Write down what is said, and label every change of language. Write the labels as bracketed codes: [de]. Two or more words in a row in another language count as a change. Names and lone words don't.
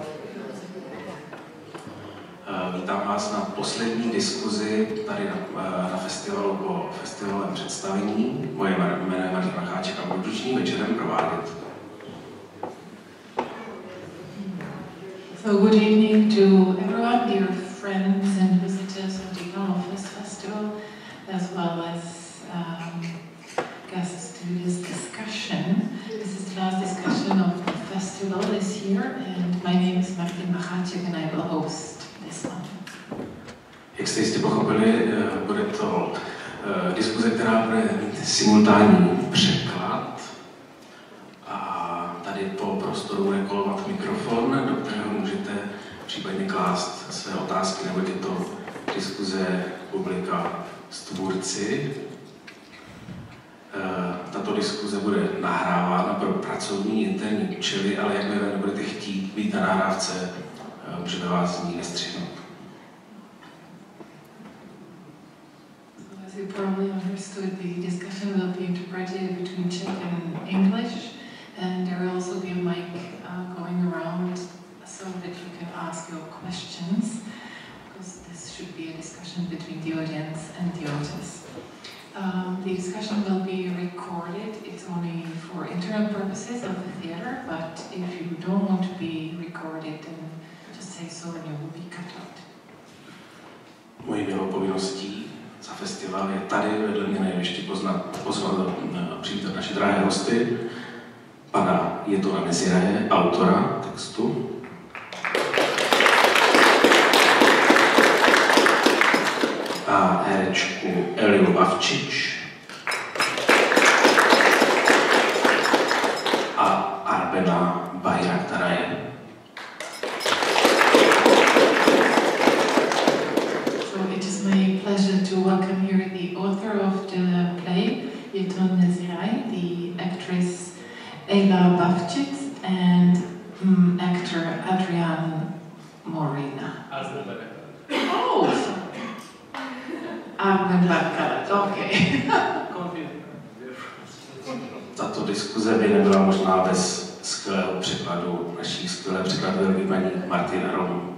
[cs] Vítám vás na poslední diskuzi tady na festivalu po festivalovém představení. Moje jméno je Martin Macháček a budu dnešním večerem provádět. [en] So good evening to everyone, dear friends and visitors of the Almafest Festival, as well as guests to this discussion. This is the last discussion of the festival this year, and my name is Martin Macháček and I will host this one. [cs] Jak jste jistě pochopili, bude to diskuze, která bude mít simultánní překlad. A tady po prostoru bude kolovat mikrofon, do kterého můžete případně klást své otázky, nebo je to diskuze publika s tvůrci. Tato diskuze bude nahrávána pro pracovní interní účely, ale jakmile nebudete chtít být na nahrávce, můžeme vás z ní vystřihnout. [en] As you probably understood, the discussion will be interpreted between Czech and English, and there will also be a mic going around so that you can ask your questions, because this should be a discussion between the audience and the artist. The discussion will be recorded. It's only for internal purposes of the theatre, but if you don't want to be recorded, then just say so and you will be cut out. [cs] Mojí milou povinností za festival je tady vedle mě nejvyšší pozvat přítel naše drahé hosty, pana Jedona Neziraje, autora textu. A herečku Eliu Avčič a Arbena Bajraktaraje. [en] So it is my pleasure to welcome here the author of the play, Jedona Neziraje, the actress Eliu Avčič and actor Adrian Morina. Oh! Okay. [cs] Tato diskuze by nebyla možná bez skvělého překladu naší skvělé překladatelky paní Martina Rom.